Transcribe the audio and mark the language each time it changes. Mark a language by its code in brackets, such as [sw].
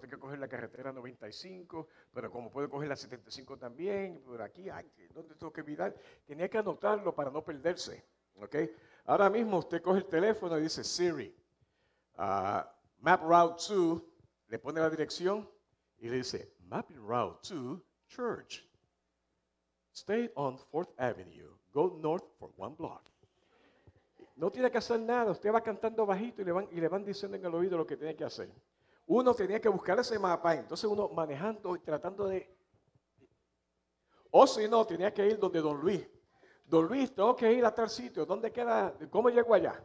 [es] Bueno, tengo que coger la carretera 95, pero como puedo coger la 75 también, por aquí, ay, ¿dónde tengo que mirar? Tenía que anotarlo para no perderse, ¿ok? Ahora mismo usted coge el teléfono y dice, Siri, [en] map route 2, [es] le pone la dirección y le dice, [en] mapping route 2, church. Stay on 4th Avenue, go north for one block. [es] No tiene que hacer nada. Usted va cantando bajito y le van diciendo en el oído lo que tiene que hacer. Uno tenía que buscar ese mapa. Entonces uno manejando y tratando de... O si no, tenía que ir donde Don Luis. Don Luis, tengo que ir a tal sitio. ¿Dónde queda? ¿Cómo llego allá?